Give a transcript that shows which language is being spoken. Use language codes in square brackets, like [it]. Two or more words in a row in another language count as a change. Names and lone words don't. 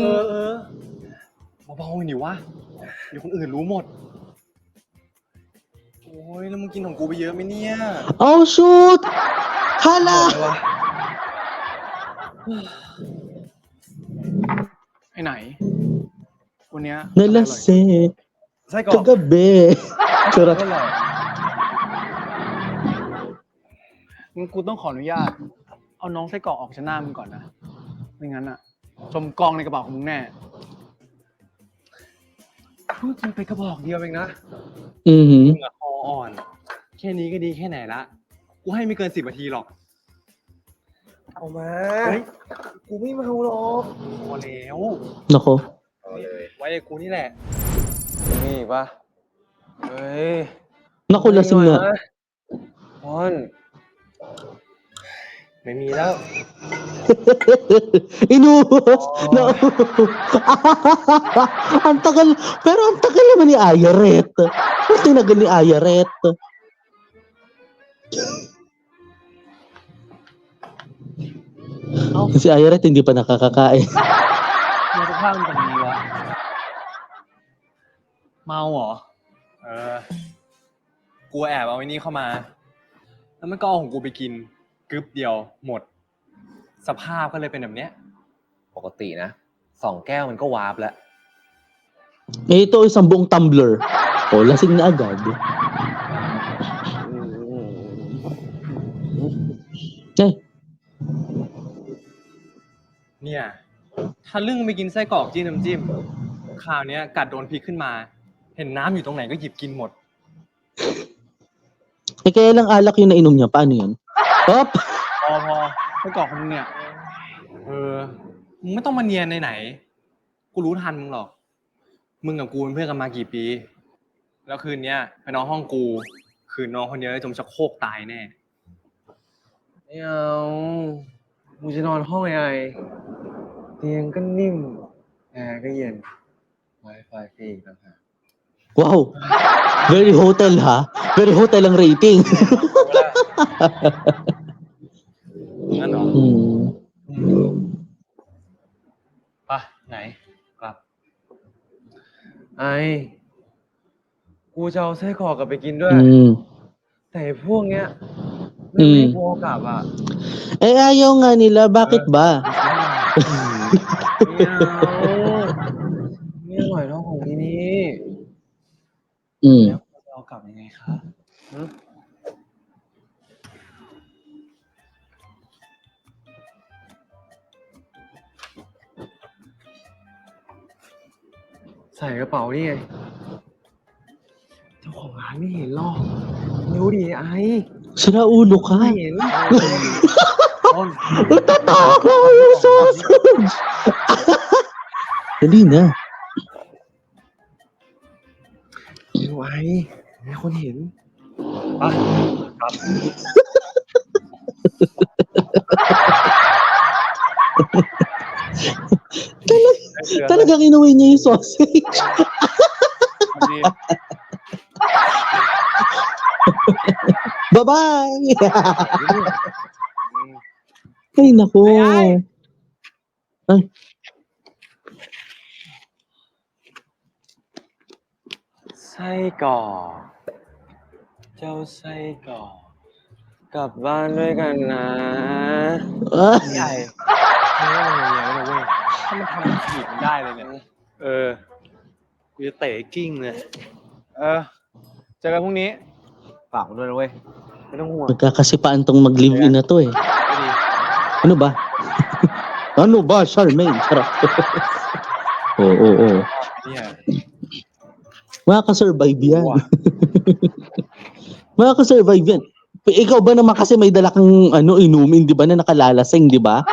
[th] เบาๆหนิวะ เดี๋ยวคนอื่นรู้หมด โอ้ย แล้วมึงกินของกูไปเยอะไหมเนี่ย [en] Oh, shoot! Hala! [th] ไอ้ไหน วันเนี้ย [tl] Nalasing [th] ไส้กรอก [tl] kagabi. Charot. [th] อร่อย งั้นกูต้องขออนุญาต เอาน้องไส้กรอกออกจากหน้ามึงก่อนนะ ไม่งั้นอะจมกองในกระเป๋าของมึงแน่ เพิ่งกินไปกระบอกเดียวเองนะ Mhm. มึงอะคออ่อน แค่นี้ก็ดีแค่ไหนละ กูให้ไม่เกิน10 นาทีหรอก เอามา เฮ้ย กูไม่เมาหรอก พอแล้ว [tl] Nako. [th] ไว้ไอ้กูนี่แหละ นี่อีกปะเฮ้ย [tl] Naku, lasing nga. [th] พอน ไม่มีแล้ว [tl] Inuwas. No. Ang tagal. Pero ang tagal naman ni Ayaret. Ba't tinagal ni Ayaret? Si Ayaret hindi pa nakakakain. [th] มึงจะพลาดมันตรงนี้วะ เมาเหรอ กูแอบเอาไอ้นี่เข้ามา แล้วมันก็เอาของกูไปกิน กึ๊บเดียวหมด สภาพก็เลยเป็นแบบเนี้ย ปกตินะ2 แก้วมันก็วาร์ปแล้ว [tl] Ito isang buong tumbler. O, lasing na agad. Eh, [th] เนี่ย ถ้าลึ่งไปกินไส้กรอกจิ้มน้ำจิ้ม คราวเนี้ยกัดโดนพริกขึ้นมา เห็นน้ำอยู่ตรงไหนก็หยิบกินหมด [tl] eh kaya lang alak yung nainom niya. Paano yan? Hop! [th] พอไส้กรอกของมึงเนี่ย มึงไม่ต้องมาเนียนไหนๆกูรู้ทันมึงหรอก มึงกับกูเป็นเพื่อนกันมากี่ปี แล้วคืนเนี้ยไปนอนห้องกู คืนนอนคนเดียวแล้วจมชักโครกตายแน่ ไม่เอากูจะนอนห้องไอ้เตียงก็นิ่ม แอร์ก็เย็น Wi-Fi ฟรีอีกต่างหาก [en] Wow! Very hotel ha? Very hotel ang rating. [th] งั้นเหรอ Hmm. ไปไหน กลับ ไอ้กูจะเอาไส้กรอกกลับไปกินด้วย Hmm. แต่พวกเนี้ยไม่ให้กูเอากลับอ่ะ [tl] Eh ayaw nga nila. Bakit ba? [th] ไม่เอาไม่อร่อยเท่าของที่นี่ Hmm. แล้วกูจะเอากลับยังไงคะ ใส่กระเป๋านี่ไง เจ้าของร้านไม่เห็นหรอกดูดิไอ้ [tl] Sira ulo ka. [th] ไม่เห็น [tl] Nagtataka yung sausage. Dali na. [th] ดูไอ้มีคนเห็น [tl] Talagang inuwi niya yung sausage. [en] Bye-bye! [tl] Ay, naku. Ay. [th] ไส้กรอกเจ้าไส้กรอกกลับบ้านด้วยกันนะ Ah. ใหญ่มึงว่ามันอย่างเงี้ยนะเว้ย ถ้ามันทำมันขีดมันได้เลยเนี่ย กูจะเตะกิ้งเลย เจอกันพรุ่งนี้ฝากมันด้วยนะเว้ย ไม่ต้องห่วง [tl] Magkakasipaan tong mag-live-in na to eh. [th] ไม่ดี [tl] Ano ba? Ano ba, Charmaine? Charot. Oo. [th] เนี่ย [tl] Makaka-survive yan. Makaka-survive yan. Ikaw ba naman kasi may dala kang inumin, di ba, na nakalalasing, di ba?